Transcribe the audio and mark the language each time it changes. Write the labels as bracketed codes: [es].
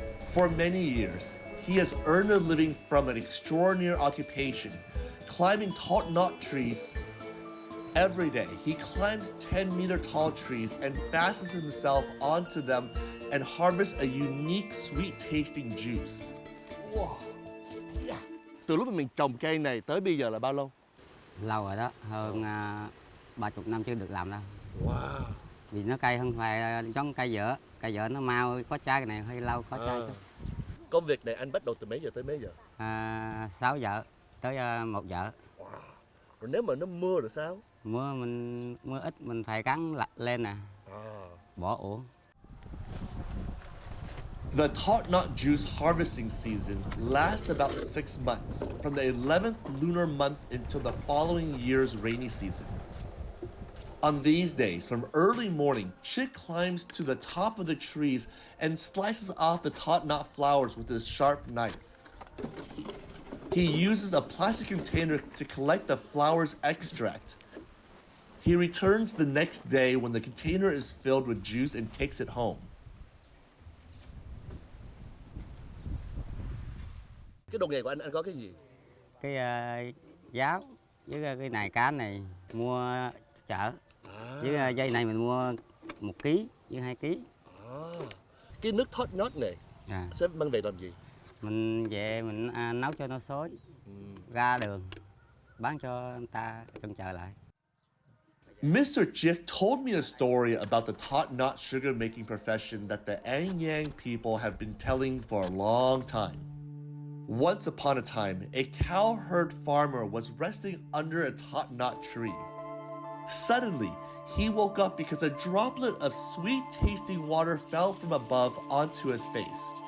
[en] For many years, he has earned a living from an extraordinary occupation, climbing Thốt Nốt trees. Every day, he climbs 10-meter tall trees and fastens himself onto them and harvests a unique sweet-tasting juice. Wow. Yeah. [vi] Từ lúc mình trồng cây này tới bây giờ là bao lâu? Lâu rồi đó, hơn 30 năm chưa được làm đâu. [en] Wow. [vi] Vì nó cây không phải giống cây dở nó mau có trái, cái này hơi lâu có trái chút. Công việc này anh bắt đầu từ mấy giờ tới mấy giờ? 6 giờ tới 1 giờ. Wow. Rồi nếu mà nó mưa rồi sao? Mưa ít mình phải cắn lên nè, bỏ uổng. [en] The Thốt Nốt juice harvesting season lasts about 6 months, from the 11th lunar month until the following year's rainy season. On these days, from early morning, Chick climbs to the top of the trees and slices off the Thốt Nốt flowers with his sharp knife. He uses a plastic container to collect the flower's extract. He returns the next day when the container is filled with juice and takes it home. [vi] Cái đồ nghề của anh có cái gì? Cái giáo với cái này cá này mua chợ. Với dây này mình mua 1 ký với 2 ký. Cái nước Thốt Nốt này sẽ mang về làm gì? Mình về mình nấu cho nó sôi, ra đường bán cho người ta trong chợ lại. [en] Mr. Chick told me a story about the Thốt Nốt sugar making profession that the An Giang people have been telling for a long time. Once upon a time, a cow herd farmer was resting under a Thốt Nốt tree. Suddenly, he woke up because a droplet of sweet-tasting water fell from above onto his face.